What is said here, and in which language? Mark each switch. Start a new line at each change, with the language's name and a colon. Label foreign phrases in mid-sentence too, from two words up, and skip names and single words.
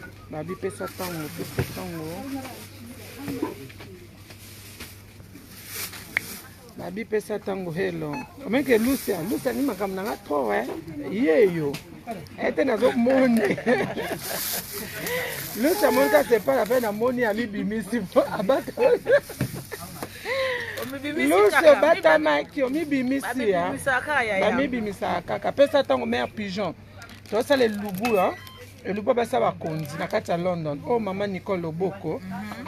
Lingala: Babi, pesa tango, pesa tango. Babi, pesa tango, hello. Omeke Lucia, Lucia ni makambo na nga trop, hein. Ye yo. Ete nazomoni. Lucia,
French: mon, ça, c'est pas la peine,
Lingala: namoni, amibimisi po, abata. Omibimisi Lucia, kaka. obatamaki, omibimisi, hein. Bamibimisaka kaka ya ya. Bamibimisaka kaka. Pesa tango,
French: mère pigeon.
Lingala: Tozosala elubu, hein. Elubu basa bakonzi na kati ya London. Oh, mama Nicole Loboko, Mhm.